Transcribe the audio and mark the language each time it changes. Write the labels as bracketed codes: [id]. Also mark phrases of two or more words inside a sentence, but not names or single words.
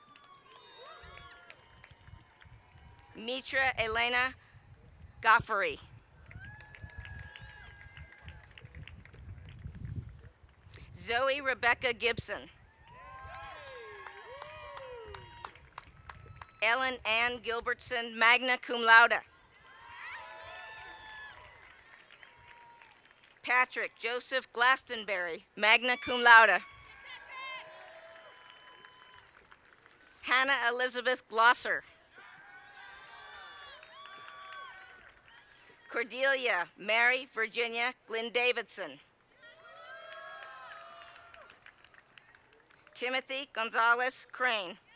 [en] Mitra Elena Goffary. Zoe Rebecca Gibson. Ellen Ann Gilbertson, [la] magna cum laude. [en] Patrick Joseph Glastonbury, [la] magna cum laude. [en] Hannah Elizabeth Glosser. Cordelia Mary Virginia Glynn Davidson. Timothy Gonzalez Crane.